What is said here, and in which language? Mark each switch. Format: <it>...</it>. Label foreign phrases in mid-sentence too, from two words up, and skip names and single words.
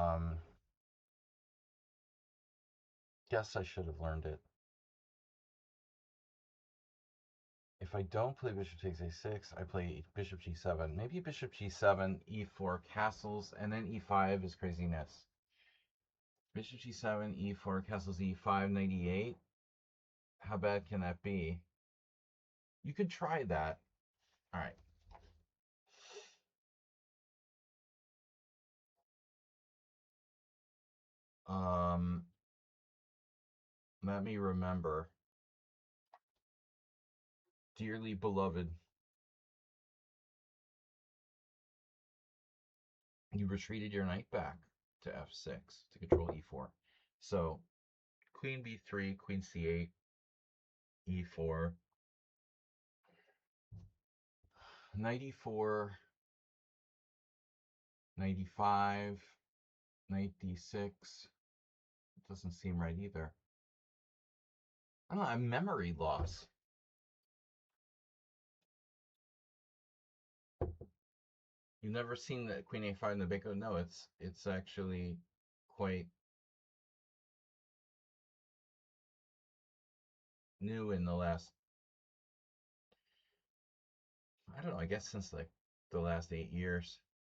<en>Guess I should have learned it. If I don't play bishop takes a6, I play bishop g7. Maybe bishop g7, e4 castles, and then e5 is craziness. Bishop g7, e4 castles, e5, knight e8. How bad can that be? You could try that. All right. Let me remember. Dearly beloved, you retreated your knight back to f6 to control e4. So queen b3, queen c8, e4, knight e4, knight e5, knight d6. It doesn't seem right either. I don't know, I'm memory loss. You've never seen the queen a5 in the Benko? No, it's actually quite new in the last, I don't know, I guess since like the last 8 years.</en>